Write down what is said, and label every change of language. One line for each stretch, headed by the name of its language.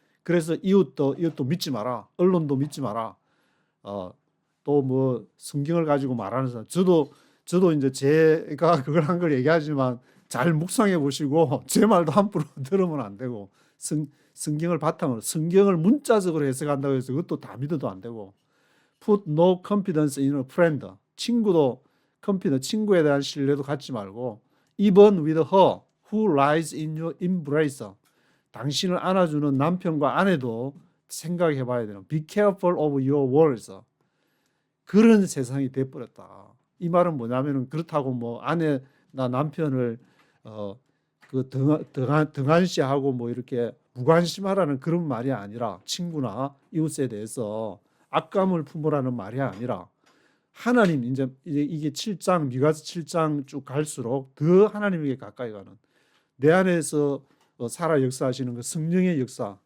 Korean: 그래서 이웃도 믿지 마라. 언론도 믿지 마라. 또 뭐 성경을 가지고 말하는 사람. 저도 이제 제가 그걸 한 걸 얘기하지만 잘 묵상해 보시고 제 말도 함부로 들으면 안 되고 성경을 바탕으로 성경을 문자적으로 해석한다고 해서 그것도 다 믿어도 안 되고
English: put no confidence in a friend.
Korean: 친구에 대한 신뢰도 갖지 말고
English: even with her who lies in your embrace.
Korean: 당신을 안아주는 남편과 아내도 생각해 봐야 되는
English: be careful of your words.
Korean: 그런 세상이 돼버렸다. 이 말은 뭐냐면은 그렇다고 뭐 아내나 남편을 그 등한시하고 뭐 이렇게 무관심하라는 그런 말이 아니라 친구나 이웃에 대해서 악감을 품으라는 말이 아니라 하나님 이제 이게 7장 미가서 7장 쭉 갈수록 더 하나님에게 가까이 가는 내 안에서 살아 역사하시는 그 성령의 역사.